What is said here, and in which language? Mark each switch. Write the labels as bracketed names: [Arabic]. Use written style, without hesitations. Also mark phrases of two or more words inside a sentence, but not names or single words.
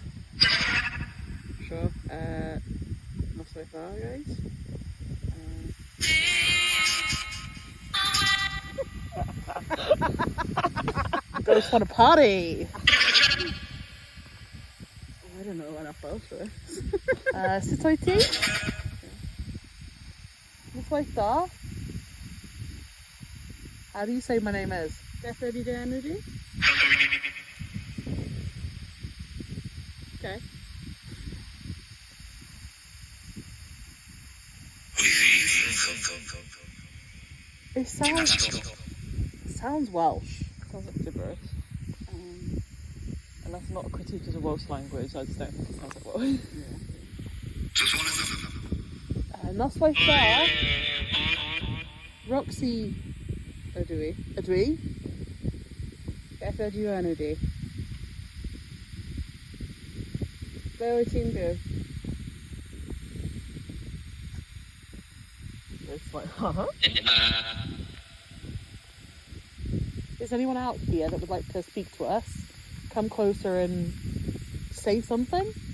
[English] Sure. Not so far, guys. Ghosts want a party. I don't know what enough Welsh for. [Welsh] Sut wyt ti? [English] What's like that? How do you say my name is? [Welsh] Beth ydy dy enw di? [English] Okay. It sounds Welsh. Sounds like gibberish. And that's not a critique of the Welsh language, I just don't think it sounds like Welsh. [Welsh] Noswaith da. Roxy Ydw i. ydw i. Beth ydy enw di? Ble wyt ti'n byw? [English] It's like, huh? Is anyone out here that would like to speak to us? Come closer and say something?